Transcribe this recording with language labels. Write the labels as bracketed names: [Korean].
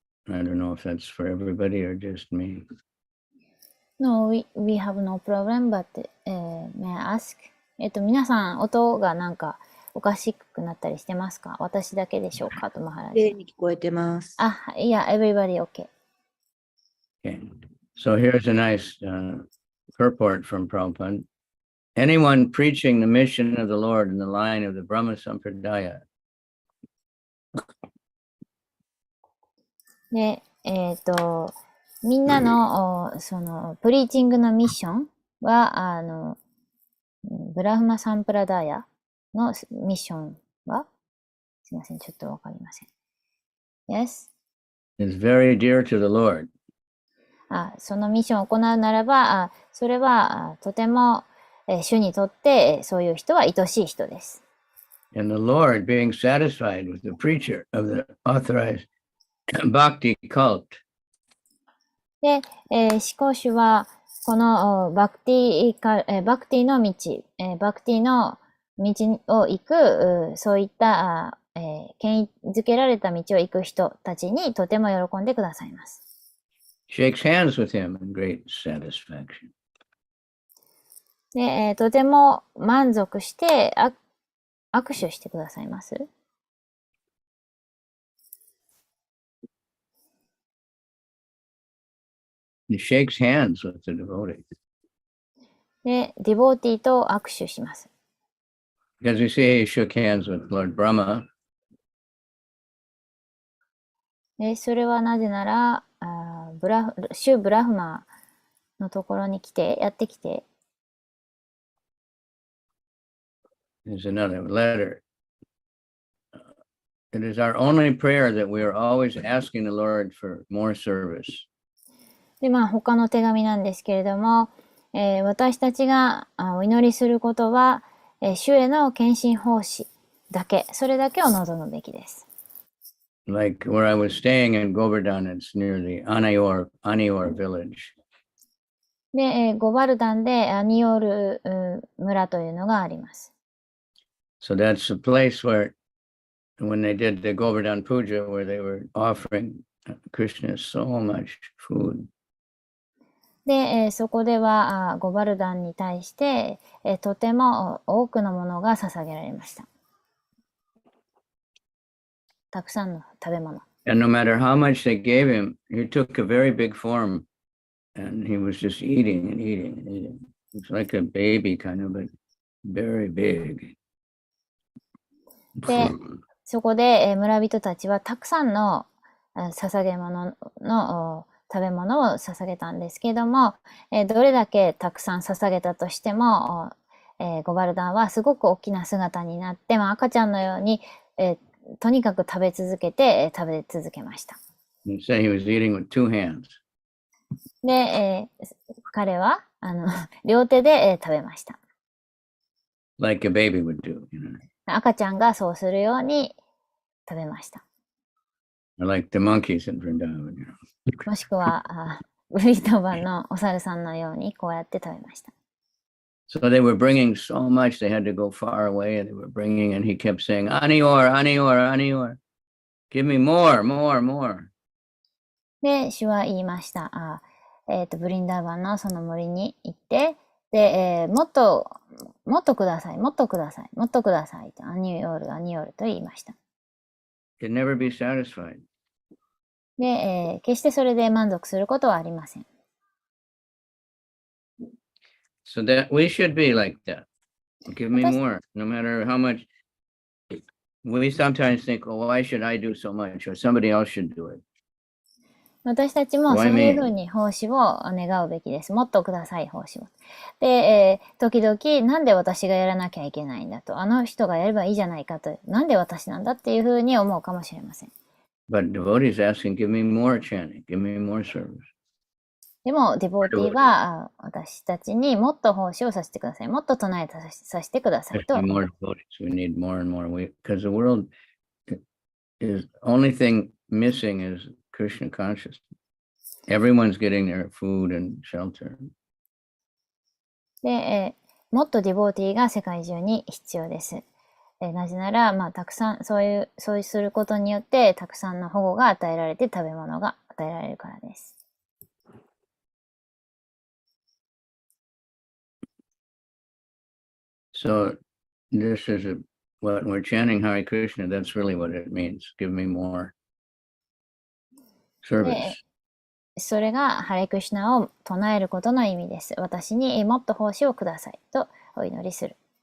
[English] I don't know if that's for everybody or just me. No, we have no problem, but, may I ask? [Japanese] 皆さん、音がなんかおかしくなったりしてますか？私だけでしょうかと、マハラ綺麗ジ。に聞こえてます。いや、 [English] everybody okay. Okay. So here's a nice purport from Prabhupada. Anyone preaching the mission of the Lord in the line of the Brahma Sampradaya. [Japanese] で、みんなの、その、プリーチングのミッションは、ブラフマサンプラダーヤのミッションはすいません、ちょっとわかりません。 [English] Yes? Is very dear to the Lord. [Japanese] そのミッションを行うならば、それはとても、主にとってそういう人は愛しい人です。 [English] And the Lord being satisfied with the preacher of the authorized bhakti cult. [Japanese] で、思考主はこのバクティの道、バクティの道を行く、そういった権威づけられた道を行く人たちにとても喜んでくださいます。 [English] Shakes hands with him in great satisfaction. [Japanese] で、とても満足して握手してくださいます。 [English] He shakes hands with the devotee. [Japanese] で、ディボーティーと握手します。 [English] Because you see, he shook hands with Lord Brahma. [Japanese] で、それはなぜなら、シュ・ブラフマのところにやってきて、 [English] There's another letter. It is our only prayer that we are always asking the Lord for more service. [Japanese] で、他の手紙なんですけれども、私たちがお祈りすることは、主への献身奉仕だけ、それだけを望むべきです。 [English] Like where I was staying in Govardhan, it's near the Anior village. [Japanese] で、ゴバルダンでアニオール村というのがあります。 [English] So that's a place where, when they did the Govardhan Puja, where they were offering Krishna so much food. [Japanese] で、そこではゴバルダンに対して、とても多くのものが捧げられました。たくさんの食べ物。 [English] And no matter how much they gave him, he took a very big form, and he was just eating and eating and eating. It's like a baby kind of, but very big. [Japanese] で、そこで村人たちはたくさんの捧げ物の食べ物を捧げたんですけども、どれだけたくさん捧げたとしても、ゴバルダンはすごく大きな姿になって、赤ちゃんのように、とにかく食べ続けました。 [English] He said he was eating with 2 hands. [Japanese] で、彼は両手で食べました。 [English] Like a baby would do, you know. [Japanese] 赤ちゃんがそうするように食べました。 [English] Like the monkeys in Vrindavan, you know. [Japanese] もしくは、ブリトバのお猿さんのようにこうやって食べました。 [English] So they were bringing so much, they had to go far away, and they were bringing, and he kept saying, Anior, Anior, Anior, give me more, more, more. [Japanese] で、主は言いました。ブリンダーバンのその森に行って、で、もっとください、もっとください、もっとくださいと、アニオール、アニオールと言いました。 [English] Could never be satisfied. [Japanese] で、決してそれで満足することはありません。 [English] So that we should be like that. Give me more, no matter how much. We sometimes think, oh, why should I do so much? Or somebody else should do it. [Japanese] 私たちもそういう [English] me? [Japanese] ふうに奉仕を願うべきです。もっとください、奉仕を。で、時々、なんで私がやらなきゃいけないんだと。あの人がやればいいじゃないかと。なんで私なんだっていうふうに思うかもしれません。 [English] But devotees asking, give me more chanting, give me more service. [Japanese] でも、ディボーティーは私たちにもっと奉仕をさせてください。もっと唱えさせてくださいと [English] Especially more devotees. We need more and more. Because the world is only thing missing is Krishna consciousness. Everyone's getting their food and shelter. [Japanese] で、もっとディボーティーが世界中に必要です。なぜなら、まあ、たくさん、そうすることによって、たくさんの保護が与えられて、食べ物が与えられるからです。 [English] So this is what we're chanting Hare Krishna. That's really what it means. Give me more service. [Japanese] それがハレクシナを唱えることの意味です。私にもっと奉仕をくださいとお祈りする。